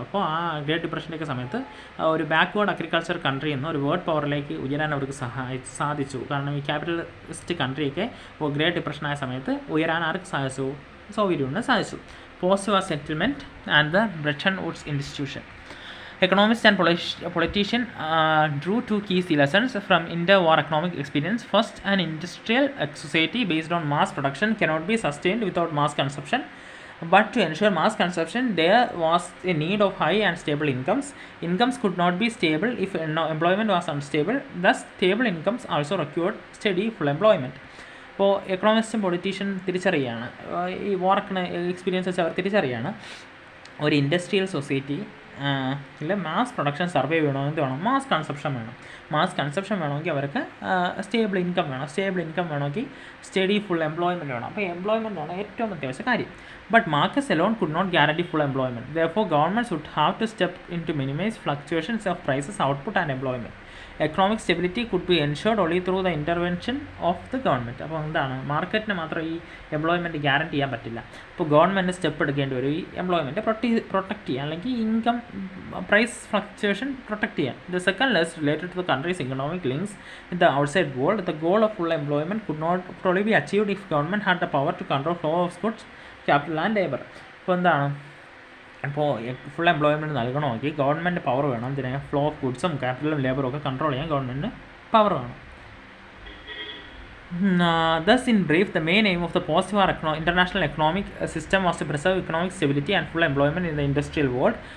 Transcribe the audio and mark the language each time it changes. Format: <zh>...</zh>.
<ml>അപ്പോൾ ആ ഗ്രേറ്റ് ഡിപ്രഷൻ്റെയൊക്കെ സമയത്ത് ഒരു ബാക്ക്വേർഡ് അഗ്രികൾച്ചർ കൺട്രി എന്ന ഒരു വേൾഡ് പവറിലേക്ക് ഉയരാൻ അവർക്ക് സാധിച്ചു. കാരണം ഈ ക്യാപിറ്റലിസ്റ്റ് കൺട്രിയൊക്കെ ഗ്രേറ്റ് ഡിപ്രഷനായ സമയത്ത് ഉയരാൻ ആർക്ക് സാധിച്ചു? സോവിയറ്റ് യൂണിയന് സാധിച്ചു.</ml> <en>Post war settlement and the Bretton Woods institution. Economists and politicians drew 2 key lessons from interwar economic experience. First, an industrial society based on mass production cannot be sustained without mass consumption. But to ensure mass consumption, there was a need of high and stable incomes. Incomes could not be stable if employment was unstable. Thus, stable incomes also required steady full employment.</en> <ml>ഇപ്പോൾ എക്കണോമിസ്റ്റും politician തിരിച്ചറിയാണ്, ഈ വാർ experience വെച്ച് അവർ തിരിച്ചറിയാണ്, ഒരു industrial society ഇല്ല mass production survive ചെയ്യണമെങ്കിൽ വേണം, mass consumption വേണം. Mass consumption വേണമെങ്കിൽ അവർക്ക് സ്റ്റേബിൾ ഇൻകം വേണം. സ്റ്റേബിൾ ഇൻകം വേണമെങ്കിൽ സ്റ്റഡി ഫുൾ എംപ്ലോയ്മെൻറ്റ് വേണം. അപ്പോൾ എംപ്ലോയ്മെൻ്റ് ആണ് ഏറ്റവും അത്യാവശ്യ കാര്യം.</ml> <en>But markets alone could not guarantee full employment. Therefore, governments would have to step in to minimize fluctuations of prices, output and employment. Economic stability could be ensured only through the intervention of the government.</en> <ml>അപ്പോൾ എന്താണ്, മാർക്കറ്റിന് മാത്രം ഈ employment guarantee ചെയ്യാൻ പറ്റില്ല. അപ്പോൾ government step എടുക്കേണ്ടി വരും ഈ എംപ്ലോയ്മെൻറ്റ് പ്രൊട്ടക്റ്റ് ചെയ്യാൻ, അല്ലെങ്കിൽ ഇൻകം പ്രൈസ് ഫ്ലക്ച്വേഷൻ പ്രൊട്ടക്റ്റ് ചെയ്യാൻ.</ml> <en>The second lesson related to the country's economic links with the outside world. The goal of full employment could not probably be achieved if government had the power to control flow of goods, capital and labor.</en> <ml>അപ്പോൾ എന്താണ്, ഇപ്പോൾ full employment നൽകണമെങ്കിൽ government power വേണം. ഇതിനെ flow of ഗുഡ്സും ക്യാപിറ്റലും ലേബറും ഒക്കെ control ചെയ്യാൻ government power വേണം.</ml> <en>Thus, in brief, the main aim of the post-war international economic system was to preserve economic stability and full employment in the industrial world.</en>